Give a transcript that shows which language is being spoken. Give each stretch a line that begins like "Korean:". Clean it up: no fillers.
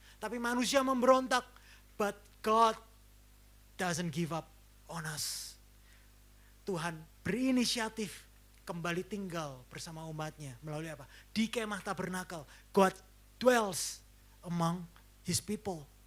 Indonesian: Tapi manusia memberontak,
English: but God doesn't give up on us.
Indonesian: Tuhan berinisiatif kembali tinggal bersama umatnya. Melalui apa? Di kemah tabernakel.
English: God dwells among his people.